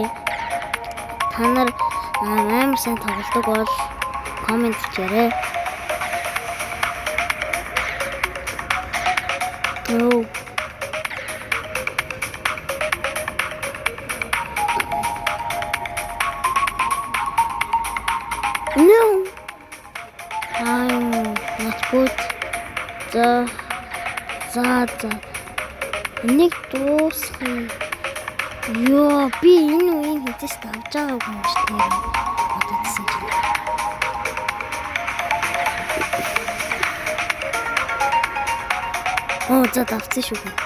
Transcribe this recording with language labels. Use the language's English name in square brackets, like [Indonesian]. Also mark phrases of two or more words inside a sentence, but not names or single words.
[Mongolian] Та нар амар сайн тоглодог бол комент хийгээрэй. [English] No. I'm not good. [Mongolian] За. Нэг дуусах. Ёо, би энэ үеийг хэзээс давж байгаагүй юм шиг тийм бодсон чинь. За давцсан шүү.